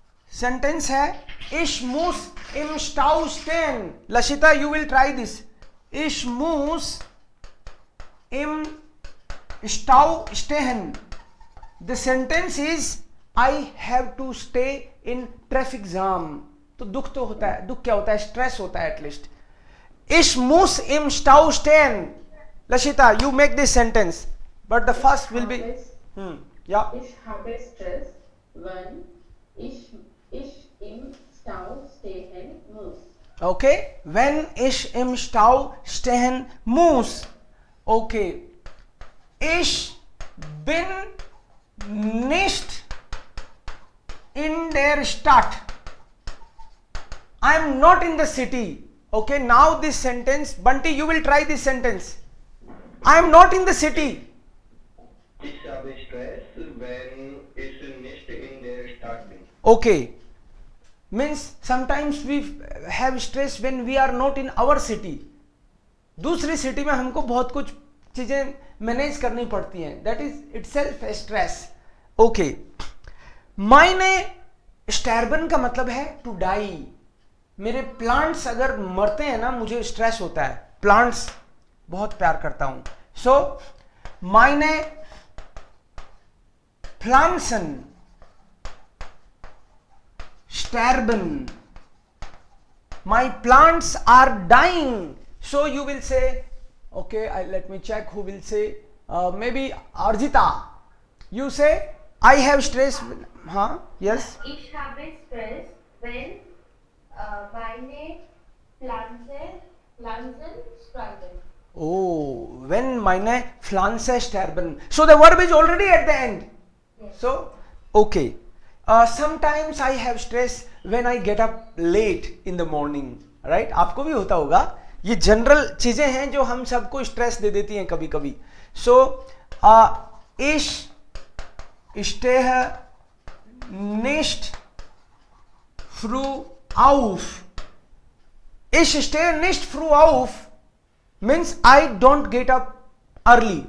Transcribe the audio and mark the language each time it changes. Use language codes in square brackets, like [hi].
[hi] Sentence है [de] Ich muss im Stau stehen. [en] Lashita, you will try this. [de] Ich muss im Stau stehen. [en] The sentence is I have to stay in traffic jam. [hi] तो दुख तो होता है. दुख क्या होता है? स्ट्रेस होता है at least. [de] Ich muss im Stau stehen. [en] Lashita, you make this sentence. But the first will be. Yeah. [de] Ich habe Stress, wenn ich im Stau stehen muss. [en] Okay. [de] Wenn ich im Stau stehen muss. Okay. Ich bin nicht in der Stadt. [en] I am not in the city. Okay. Now this sentence. Bunty, you will try this sentence. I am not in the city. Ich habe Stress, wenn ich nicht in der Stadt bin. Okay. Means sometimes we have stress when we are not in our city. [hi] दूसरी city में हमको बहुत कुछ चीजें manage करनी पड़ती हैं. [en] That is itself a stress. Okay. [de] मायने स्टैर्बन [hi] का मतलब है [en] To die. [hi] मेरे प्लांट्स अगर मरते हैं ना, मुझे स्ट्रेस होता है. प्लांट्स बहुत प्यार करता हूं. सो [de] मायने Pflanzen [en] sterben. My plants are dying. So you will say, okay, let me check who will say. Maybe Arjita. You say, I have stress. Huh? Yes. [de] Ich habe Stress, wenn meine Pflanzen sterben. [en] Oh, when [de] meine Pflanzen sterben. [en] So the verb is already at the end. Yes. So, okay. Sometimes I have stress when I get up late in the morning. Right? [hi] आपको भी होता होगा. ये general चीजें हैं जो हम सबको स्ट्रेस दे देती हैं कभी कभी. [de] So, ich stehe nicht früh auf. Ich stehe nicht früh auf [en] means I don't get up early.